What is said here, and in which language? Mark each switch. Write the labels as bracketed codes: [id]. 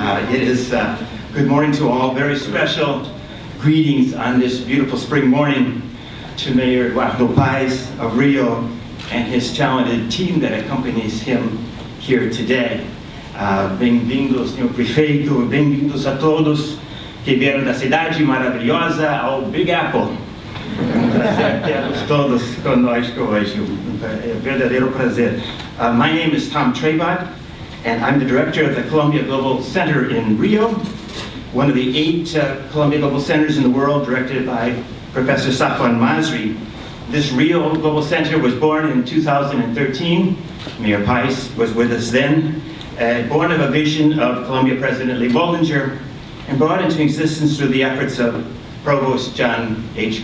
[en] It is good morning to all. Very special greetings on this beautiful spring morning to Mayor Eduardo Paes of Rio and his talented team that accompanies him here today. [pt] Bem-vindos, senhor prefeito, bem-vindos a todos que vieram da cidade maravilhosa ao Big Apple. É um prazer tê-los todos conosco hoje, verdadeiro prazer. [en] My name is Tom Trebat, and I'm the director of the Columbia Global Center in Rio, one of the 8 Columbia Global Centers in the world directed by Professor Safwan Masri. This Rio Global Center was born in 2013. Mayor Paes was with us then. Born of a vision of Columbia President Lee Bollinger and brought into existence through the efforts of Provost John H.